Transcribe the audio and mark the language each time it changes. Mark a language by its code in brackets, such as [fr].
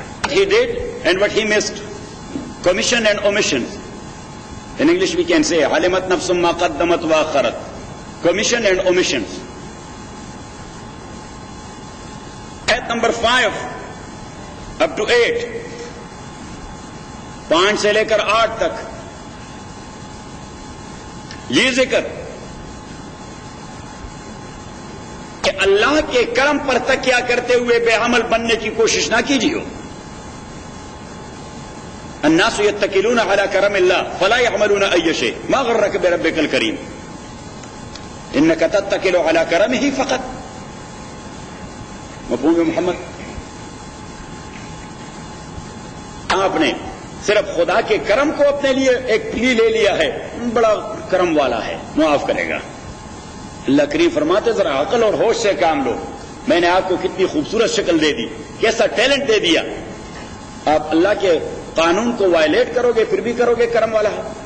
[en] He did and what he missed. Commission and omission. In English we can say [ar] علمت نفس ما قدمت وآخرت. [en] Commission and omissions. Ayat number 5 up to 8 5 [ur] سے لے کر 8 تک یہ ذکر کہ اللہ کے کرم پر تکیہ کرتے ہوئے بے عمل بننے کی کوشش نہ کیجیے. [ar] الناس يتكلون على كرم الله فلا يعملون اي شيء ما غرك بربك الكريم انك تتكل على كرمه فقط. [ur] مفہوم محمد؟ آپ نے صرف خدا کے کرم کو اپنے لیے ایک پلی لے لیا ہے، بڑا کرم والا ہے، معاف کرے گا. اللہ کریم فرماتے ذرا عقل اور ہوش سے کام لو. میں نے آپ کو کتنی خوبصورت شکل دے دی، کیسا ٹیلنٹ دے دیا، آپ اللہ کے قانون کو وائلیٹ کرو گے پھر بھی کرو گے کرم والا ہے.